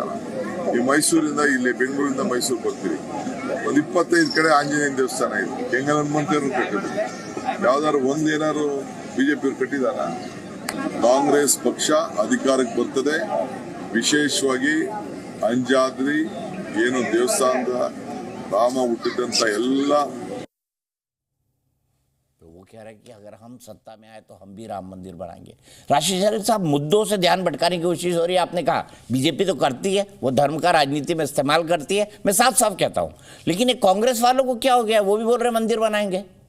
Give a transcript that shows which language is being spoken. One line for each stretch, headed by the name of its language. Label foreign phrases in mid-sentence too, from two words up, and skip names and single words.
Kannada: ಈ ಮೈಸೂರಿಂದ ಇಲ್ಲಿ ಬೆಂಗಳೂರಿಂದ ಮೈಸೂರು ಬರ್ತೀವಿ, ಒಂದು 25 ಕಡೆ ಆಂಜನೇಯ ದೇವಸ್ಥಾನ ಇದೆ. ಕೆಂಗಲ್ ಹನುಮಂತರು ಕಟ್ಟಿದ್ರು, ಯಾವ್ದಾದ್ರು ಒಂದೇನಾದ್ರು ಬಿಜೆಪಿ ಕಟ್ಟಿದಾರ? ಕಾಂಗ್ರೆಸ್ ಪಕ್ಷ ಅಧಿಕಾರಕ್ಕೆ ಬರ್ತದೆ, ವಿಶೇಷವಾಗಿ ಅಂಜಾದ್ರಿ ಏನು ದೇವಸ್ಥಾನದ ರಾಮ ಹುಟ್ಟಿದಂತ ಎಲ್ಲ
Hindi: कह रहे हैं कि अगर हम सत्ता में आए तो हम भी राम मंदिर बनाएंगे। राशिद शरीफ साहब, मुद्दों से ध्यान भटकाने की कोशिश हो रही है। आपने कहा बीजेपी तो करती है, वो धर्म का राजनीति में इस्तेमाल करती है, मैं साफ साफ कहता हूं। लेकिन एक कांग्रेस वालों को क्या हो गया, वो भी बोल रहे मंदिर बनाएंगे।